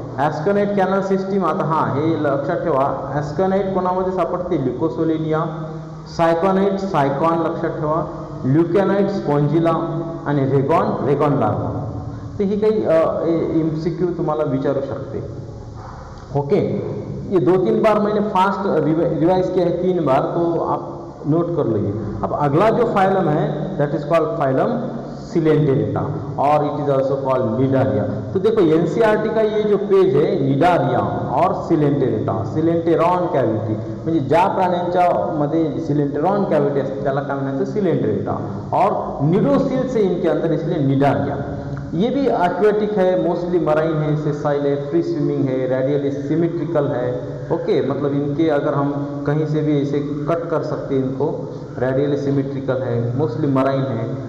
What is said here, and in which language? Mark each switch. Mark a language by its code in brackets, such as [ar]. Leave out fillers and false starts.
[mr] ॲस्कनेट canal system, आता हे लक्षात ठेवा, ॲस्कनेट कोणामध्ये सापडते, ल्युकोसोलिनिया. सायकॉनेट, सायकॉन लक्षात ठेवा. ल्युकॅनाइट, स्पॉन्जिला. आणि रेगॉन लार्वा. तर ही काही MCQ तुम्हाला विचारू शकते. [hi] ओके, ये 2-3 बार मैंने फास्ट रिवाइज किया है, 3 बार, तो आप नोट कर लीजिए. अब अगला जो फाइलम है [en] That is called phylum coelenterata और it is also called cnidaria. [hi] तो देखो NCERT का ये जो पेज है, [mr] निडारिया और सिलेंटेरेटा, सिलेंटेरॉन कॅव्हिटी, म्हणजे ज्या प्राण्यांच्या मध्ये सिलेंटेरॉन कॅव्हिटी असते त्याला काय म्हणायचं, सिलेंटेरेटा. [hi] और निडोसिल से इनके अंदर, इसलिए निडारिया. ये भी एक्वेटिक है, मोस्टली मराइन है, सेसाइल है, फ्री स्विमिंग है, रेडियली सिमेट्रिकल है. ओके, मतलब इनके अगर हम कहीं से भी ऐसे कट कर सकते हैं इनको, रेडियली सिमेट्रिकल है, मोस्टली मराइन है.